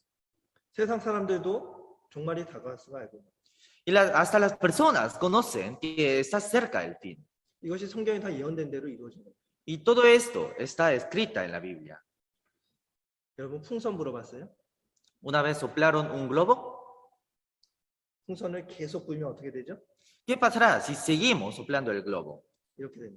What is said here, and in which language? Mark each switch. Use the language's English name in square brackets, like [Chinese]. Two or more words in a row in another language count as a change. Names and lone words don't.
[Korean] 세상 사람들도 종말이 다가왔음을 알고 있습니다. [Spanish] Y hasta las personas conocen que está cerca el fin. [Korean] 이것이 성경에 다 예언된 대로 이루어진 겁니다. [Spanish] Y todo esto está escrita en la Biblia. [Korean] 여러분 풍선 불어봤어요? [Spanish] Una vez soplaron un globo. [Korean] 풍선을 계속 불면 어떻게 되죠? [Spanish] ¿Qué pasará si seguimos soplando el globo? [Korean] 이렇게 됩니다.